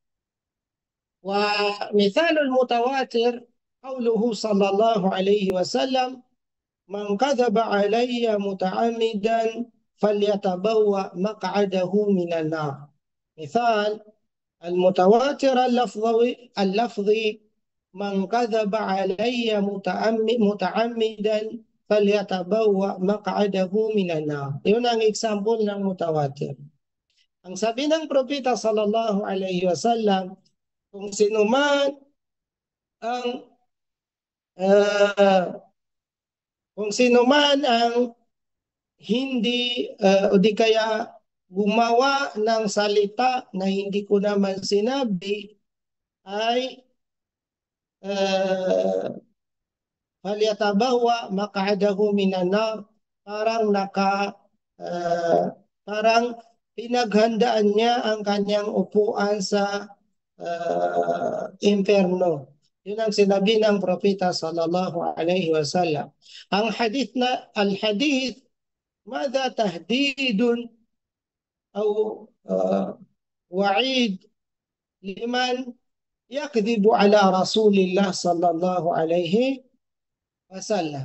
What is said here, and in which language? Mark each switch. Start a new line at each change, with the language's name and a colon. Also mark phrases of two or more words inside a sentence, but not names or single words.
Arabic: ومثال المتواتر قوله صلى الله عليه وسلم: من كذب علي متعمدا فليتبوأ مقعده من النار. مثال المتواتر اللفظي من كذب علي متعمدا فليتبوأ مقعده من النار.
Filipino: Yun ang example ng mutawatir. Ang sabi ng propeta
Arabic: صلى الله عليه وسلم,
Filipino: kung sino man ang hindi o di kaya gumawa ng salita na hindi ko naman sinabi ay
Arabic: فليتبوأ مقعده من النار,
Filipino: parang pinaghandaan niya ang kanyang upuan sa impyerno. Yun ang sinabi ng propeta
Arabic: صلى الله عليه وسلم. Al-hadith ماذا تهديد أو وعيد لمن يكذب على رسول الله صلى الله عليه وسلم.